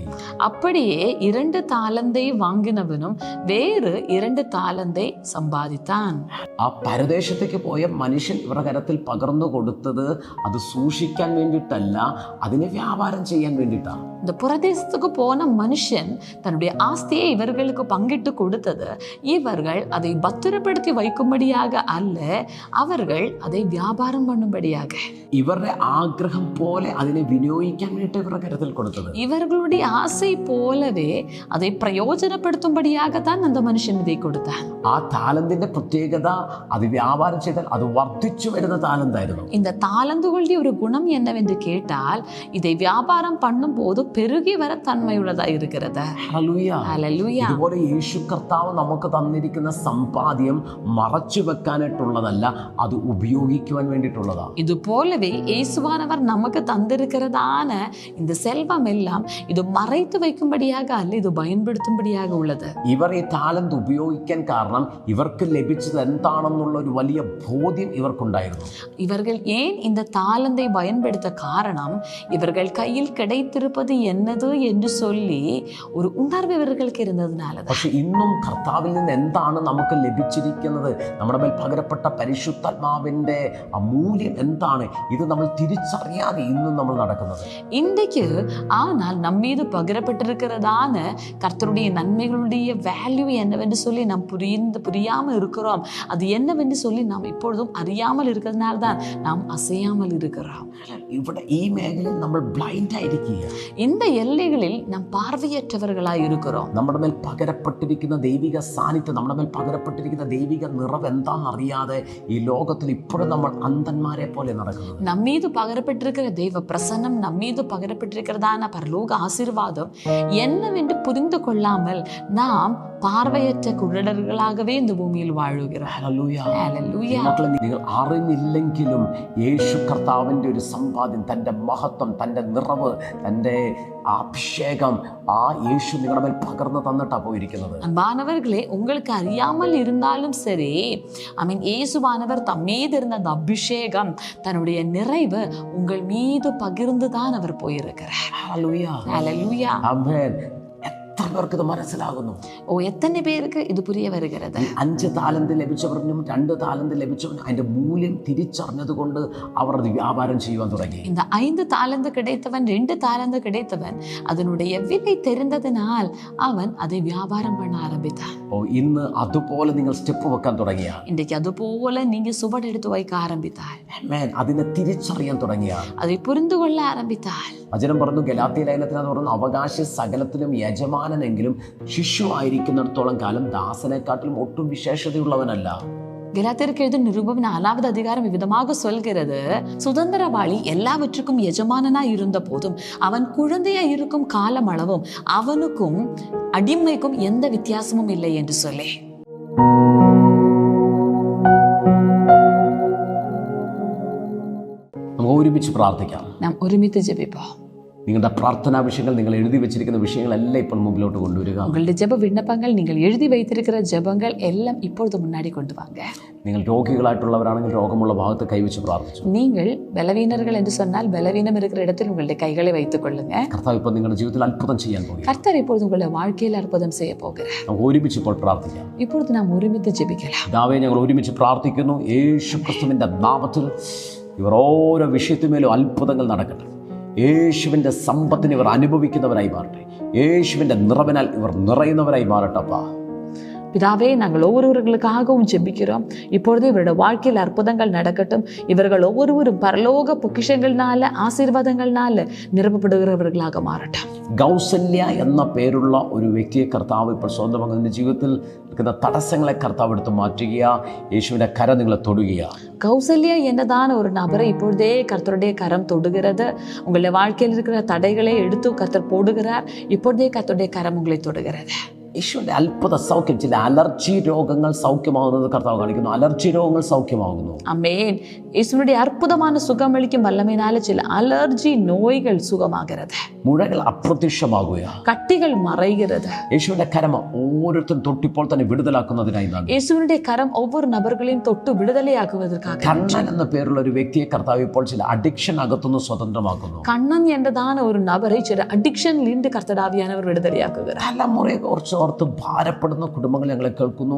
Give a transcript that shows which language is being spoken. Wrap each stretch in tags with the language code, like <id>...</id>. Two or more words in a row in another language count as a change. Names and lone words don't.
<ta>அப்படியே 2 தாலந்தை வாங்கினவனும் வேறு 2 தாலந்தை சம்பாதித்தான்.</ta> <ml>ആ പരദേശത്തേക്ക് പോയ മനുഷ്യൻ ഇവരുടെ കരത്തിൽ പകർന്നു കൊടുത്തത് അത് സൂക്ഷിക്കാൻ വേണ്ടിയിട്ടല്ല, അതിനെ വ്യാപാരം ചെയ്യാൻ വേണ്ടിയിട്ടാണ്.</ml> <ta>இந்த புரதேசத்துக்கு போன மனுஷன் தன்னுடைய ஆஸ்தியை இவர்களுக்கு பங்கிட்டு கொடுத்தது இவர்கள் அதை பத்திரப்படுத்தி வைக்கும்படியாக அல்ல, அவர்கள் அதை வியாபாரம் பண்ணும்படியாக,</ta> <ml>ഇവരുടെ ആഗ്രഹം പോലെ അതിനെ വിനിയോഗിക്കാൻ വേണ്ടിയിട്ട് ഇവരുടെ കരത്തിൽ കൊടുത്തത്.</ml> <ta>இவர்களுடைய ஆசை போலவே அதை பிரயோஜனப்படுத்தும்படியாகத்தான் அந்த மனுஷன் இதை கொடுத்தான்.</ta> <ml>ആ താലന്തിന്റെ പ്രത്യേകത, അത് വ്യാപാരം ചെയ്താൽ അത് വർദ്ധിച്ചു വരുന്ന താലന്തായിരുന്നു.</ml> <ta>இந்த தாலந்துகளுடைய ஒரு குணம் என்னவென்று கேட்டால், இதை வியாபாரம் பண்ணும் போது பெருகி வர தன்மையுள்ளதாக இருக்கிறது.</ta> <ml>ഹല്ലേലൂയ. ഇതുപോലെ യേശു കർത്താവ് നമുക്ക് തന്നിരിക്കുന്ന സമ്പാദ്യം മറച്ചു വെക്കാനായിട്ടുള്ളതല്ല, അത് ഉപയോഗിക്കുവാൻ വേണ്ടിയിട്ടുള്ളതാണ്.</ml> <ta>இது போலவே இயேசுவானவர் நமக்கு தந்திருக்கிறதான இந்த செல்வம் எல்லாம் இது மறைத்து வைக்கும்படியாக அல்ல, இது பயன்படுத்தும்படியாக உள்ளது.</ta> <ml>ഇവർ ഈ താലന്ത് ഉപയോഗിക്കാൻ കാരണം ഇവർക്ക് ലഭിച്ചത് എന്താണെന്നുള്ള ഒരു വലിയ ബോധ്യം ഇവർക്കുണ്ടായിരുന്നു.</ml> <ta>இவர்கள் ஏன் இந்த தாளந்தை பயன்படுத்த காரணம், இவர்கள் கையில் கிடைத்திருப்பது என்னது என்று சொல்லி ஒரு உணர்வு இவர்களுக்கு இருந்ததுனால.</ta> <ml>പക്ഷെ ഇന്നും കർത്താവിൽ നിന്ന് എന്താണ് നമുക്ക് ലഭിച്ചിരിക്കുന്നത്, നമ്മുടെ മേൽ പകരപ്പെട്ട പരിശുദ്ധാത്മാവിന്റെ മൂല്യം എന്താണ്, ഇത് നമ്മൾ തിരിച്ചറിയാതെ ഇന്നും നമ്മൾ നടക്കുന്നത്.</ml> <ta>இன்றைக்கு ஆனால் நம்மீது பகிரப்பட்டிருக்கிறதான கர்த்தருடைய நன்மைகளுடைய வேல்யூ என்னவென்று சொல்லி நாம் புரியாமல் இருக்கிறோம். அது என்னவென்று சொல்லி நாம் இப்பொழுதும் அறியாமல் இருக்கிறதுனால தான் நாம் அசையாமல் இருக்கிறோம்.</ta> <ml>ഇവിടെ ഈ മേഖലയിൽ നമ്മൾ ബ്ലൈൻഡ് ആയിരിക്കുക.</ml> <ta>இந்த எல்லைகளில் நாம் பார்வையற்றவர்களாய் இருக்கிறோம்.</ta> <ml>നമ്മുടെ മേൽ പകരപ്പെട്ടിരിക്കുന്ന ദൈവിക സാന്നിധ്യം, നമ്മുടെ മേൽ പകരപ്പെട്ടിരിക്കുന്ന ദൈവിക നിറവ് എന്താണെന്നറിയാതെ ഈ ലോകത്തിൽ ഇപ്പോഴും നമ്മൾ അന്ധന്മാരെ പോലെ നടക്കുന്നത്.</ml> <ta>நம்மீது பகரப்பட்டிருக்கிற தெய்வ பிரசன்னம், நம்மீது பகரப்பட்டிருக்கிறதான பரலோக ஆசீர்வாதம் என்னவென்று புரிந்து கொள்ளாமல் நாம் பார்வையற்ற குருடர்களாகவே இந்த பூமியில் വാഴുகிறோம்.</ta> <ml>നിങ്ങൾ അറിഞ്ഞില്ലെങ്കിലും യേശു കർത്താവിൻ്റെ ഒരു സമ്പാദ്യം, തൻ്റെ മഹത്വം, തൻ്റെ നിറവ്, തൻ്റെ അഭിഷേകം ആ യേശു നിങ്ങളുടെ മേൽ പകർന്നു തന്നിട്ടാണ് പോയിരിക്കുന്നത്.</ml> <ta>அன்பானவர்களே, உங்களுக்கு அறியாமல் இருந்தாலும் சரி, இயேசுவானவர் தம்மீது இருந்த அந்த அபிஷேகம், தன்னுடைய நிறைவு உங்கள் மீது பகிர்ந்துதான் அவர் போயிருக்கிறார்.</ta> <ml>ഹല്ലേലൂയ.</ml> <ta>ஹல்லேலூயா.</ta> <ml>ആമേൻ. എത്ര പേർക്ക് ഇത് മനസ്സിലാകുന്നു?</ml> <ta>எத்தனை பேருக்கு இது புரிய வருகிறது?</ta> <ml>5 താലന്ത് ലഭിച്ചവനും 2 താലന്ത് ലഭിച്ചവനും അതിന്റെ മൂല്യം തിരിച്ചറിഞ്ഞതുകൊണ്ട് അവർ അത് വ്യാപാരം ചെയ്യുവാൻ തുടങ്ങി.</ml> <ta>இந்த 5 தாலந்து கிடைத்தவன் 2 தாலந்து கிடைத்தவன் அதனுடைய விலை தெரிந்ததனால் அவன் அதை வியாபாரம் பண்ண ஆரம்பித்தான்.</ta> <ml>ഇന്ന് അതുപോലെ നിങ്ങൾ സ്റ്റെപ്പ് വെക്കാൻ തുടങ്ങിയ,</ml> <ta>இன்றைக்கு அது போல நீங்க சுவடெடுத்து வைக்க ஆரம்பித்தால்,</ta> <ml>അതിനെ തിരിച്ചറിയാൻ തുടങ്ങിയ,</ml> <ta>அதை புரிந்து கொள்ள ஆரம்பித்தால்,</ta> <ml>വചനം പറഞ്ഞു, ഗലാത്യ ലേഖനത്തിനകത്ത് പറഞ്ഞു, അവകാശി സകലത്തിലും യജമാനനെങ്കിലും ശിശു ആയിരിക്കുന്നിടത്തോളം കാലം ദാസനെക്കാട്ടിലും ഒട്ടും വിശേഷതയുള്ളവനല്ല.</ml> <ta>கலாத்தியருக்கு எழுதின நிருபம் 4வது அதிகாரம் விதமாக சொல்கிறது, சுதந்திரவாளி எல்லாவற்றுக்கும் எஜமானனா இருந்த போதும் அவன் குழந்தையா இருக்கும் காலம் அளவும் அவனுக்கும் அடிமைக்கும் எந்த வித்தியாசமும் இல்லை என்று சொல்லி.</ta> <ml>നമുക്ക് ഒരുമിച്ച് പ്രാർത്ഥിക്കാം.</ml> <ta>நாம் ஒருமிச்சு ஜெபிப்போம்.</ta> <ml>നിങ്ങളുടെ പ്രാർത്ഥനാ വിഷയങ്ങൾ, നിങ്ങൾ എഴുതി വെച്ചിരിക്കുന്ന വിഷയങ്ങളെല്ലാം ഇപ്പോൾ മുമ്പിലോട്ട് കൊണ്ടുവരിക.</ml> <ta>உங்களுடைய ஜெப விண்ணப்பங்கள், நீங்கள் எழுதி வைத்திருக்கிற ஜெபங்கள் எல்லாம் இப்பொழுது முன்னாடி கொண்டு வாங்க.</ta> <ml>നിങ്ങൾ രോഗികളായിട്ടുള്ളവരാണെങ്കിൽ രോഗമുള്ള ഭാഗത്ത് കൈവച്ച് പ്രാർത്ഥിച്ചു.</ml> <ta>நீங்கள் பலவீனர்கள் என்று சொன்னால் பலவீனம் இருக்கிற இடத்தில் உங்களுடைய கைகளை வைத்துக் கொள்ளுங்க.</ta> <ml>കർത്താവ് ഇപ്പോൾ നിങ്ങളുടെ ജീവിതത്തിൽ അത്ഭുതം ചെയ്യാൻ പോകുന്നു.</ml> <ta>கர்த்தர் இப்பொழுது உங்களுடைய வாழ்க்கையில் அற்புதம் செய்ய போகிறார்.</ta> <ml>നമുക്ക് ഒരുമിച്ച് ഇപ്പോൾ പ്രാർത്ഥിക്കാം.</ml> <ta>இப்பொழுது நாம் ஒருமிச்சு ஜெபிக்கலாம்.</ta> <ml>പിതാവേ, ഞങ്ങൾ ഒരുമിച്ച് പ്രാർത്ഥിക്കുന്നു. യേശു ക്രിസ്തുവിന്റെ നാമത്തിൽ ഇവർ ഓരോ വിഷയത്തിന്മേലും അത്ഭുതങ്ങൾ നടക്കട്ടെ. യേശുവിൻ്റെ സമ്പത്തിന് ഇവർ അനുഭവിക്കുന്നവരായി മാറട്ടെ. യേശുവിൻ്റെ നിറവിനാൽ ഇവർ നിറയുന്നവരായി മാറട്ടപ്പാ.</ml> <ta>பிதாவே, நாங்கள் ஒவ்வொருவர்களுக்காகவும் ஜெபிக்கிறோம். இப்பொழுது இவருடைய வாழ்க்கையில் அற்புதங்கள் நடக்கட்டும். இவர்கள் ஒவ்வொருவரும் பரலோக பொக்கிஷங்கள்னால, ஆசீர்வாதங்கள்னால நிரப்பப்படுகிறவர்களாக மாறட்டும்.</ta> <ml>കൗസല്യ എന്ന പേരുള്ള ഒരു വ്യക്തിയെ കർത്താവ് ഇപ്പോൾ സ്വന്തമാകുന്നതിൻ്റെ ജീവിതത്തിൽ നിൽക്കുന്ന തടസ്സങ്ങളെ കർത്താവ് എടുത്ത് മാറ്റുക. യേശുവിൻ്റെ കരം നിങ്ങളെ തൊടുക.</ml> <ta>கௌசல்யா என்னதான ஒரு நபரை இப்பொழுதே கர்த்தருடைய கரம் தொடுகிறது. உங்களுடைய வாழ்க்கையில் இருக்கிற தடைகளை எடுத்து கர்த்தர் போடுகிறார். இப்பொழுதே கர்த்தருடைய கரம் உங்களை தொடுகிறது.</ta> <ml>യേശുവിൻ്റെ അത്ഭുത സൗഖ്യം, ചില അലർജി രോഗങ്ങൾ സൗഖ്യമാകുന്നത് കർത്താവ് കാണിക്കുന്നു. അലർജി രോഗങ്ങൾ സൗഖ്യമാകുന്നു.</ml> <ta>ஆமென். இயேசுவினுடைய அற்புதமான சுகமளிக்கும் வல்லமையினால சில அலர்ஜி நோய்கள் சுகமாகிறது.</ta> <ml>മുഴകൾ അപ്രത്യക്ഷമാകുക.</ml> <ta>கட்டிகள் மறைகிறது.</ta> <ml>യേശുവിൻ്റെ കരം ഓരോരുത്തരും തൊട്ടിപ്പോൾ തന്നെ വിടുതലാക്കുന്നതിനായി നന്ദി.</ml> <ta>இயேசுவினுடைய கரம் ஒவ்வொரு நபர்களையும் தொட்டு விடுதலையாக்குவதற்காக.</ta> <ml>കണ്ണൻ എന്ന പേരുള്ള ഒരു വ്യക്തിയെ കർത്താവ് ഇപ്പോൾ ചില അഡിക്ഷൻ അകത്തുനിന്ന് സ്വതന്ത്രമാക്കുന്നു.</ml> <ta>கண்ணன் என்றதான ஒரு நபரை சில அடிக்ஷன்ல இருந்து கர்த்தராவியானவர் விடுதலையாக்குகிறார்.</ta> <ml>തലമുറയെ കുറിച്ച് ഓർത്ത് ഭാരപ്പെടുന്ന കുടുംബങ്ങൾ ഞങ്ങളെ കേൾക്കുന്നു.</ml>